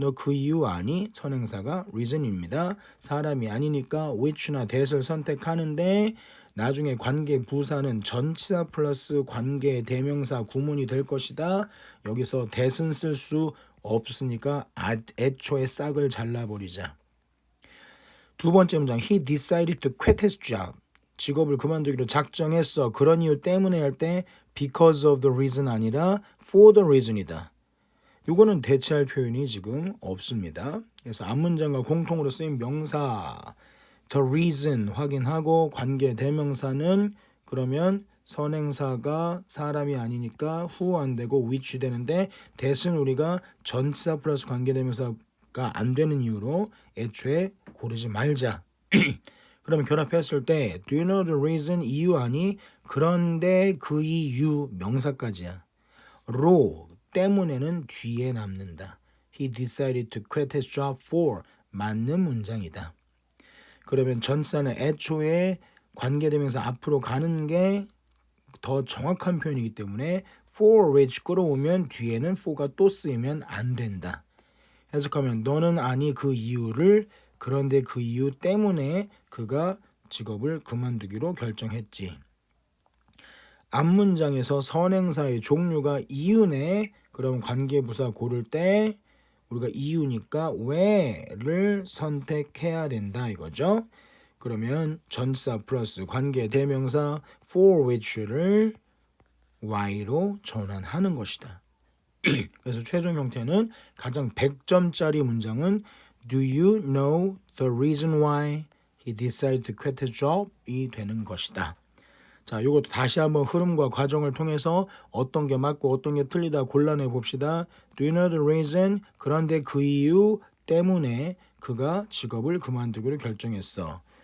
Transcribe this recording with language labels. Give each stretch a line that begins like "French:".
Korean: 너 그 이유 아니? 선행사가 reason입니다. 사람이 아니니까 which나 that을 선택하는데 나중에 관계 부사는 전치사 플러스 관계 대명사 구문이 될 것이다. 여기서 that은 쓸 수 없으니까 애초에 싹을 잘라버리자. 두 번째 문장
English: He decided to quit his job.
Korean: 직업을 그만두기로 작정했어. 그런 이유 때문에 할 때
English: because of the reason
Korean: 아니라
English: for the reason
Korean: 이다. 이거는 대체할 표현이 지금 없습니다. 그래서 앞문장과 공통으로 쓰인 명사 the reason 확인하고 관계 대명사는 그러면 선행사가 사람이 아니니까 who 안 되고 which 되는데 that은 우리가 전치사 플러스 관계 대명사가 안 되는 이유로 애초에 고르지 말자. 그러면 결합했을 때
English: do you know the reason
Korean: 이유 아니 그런데 그 이유 명사까지야. 로 때문에는 뒤에 남는다.
English: He decided to quit his job for
Korean: 맞는 문장이다. 그러면 전치사는 애초에 관계대명사 앞으로 가는 게 더 정확한 표현이기 때문에 for which 끌어오면 뒤에는 for가 또 쓰이면 안 된다. 해석하면 너는 아니 그 이유를 그런데 그 이유 때문에 그가 직업을 그만두기로 결정했지. 앞문장에서 선행사의 종류가 이유네. 그럼 관계부사 고를 때 우리가 이유니까 왜를 선택해야 된다 이거죠. 그러면 전치사 플러스 관계 대명사 for which를 why로 전환하는 것이다. 그래서 최종 형태는 가장 100점짜리 문장은
English: Do you know the reason why he decided to quit his job?
Korean: 이 되는 것이다. 자, 이것도 다시 한번 흐름과 과정을 통해서 어떤 게 맞고 어떤 게 틀리다 골라내 봅시다.
English: Do you know the reason?
Korean: 그런데 그 이유 때문에 그가 직업을 그만두기로 결정했어.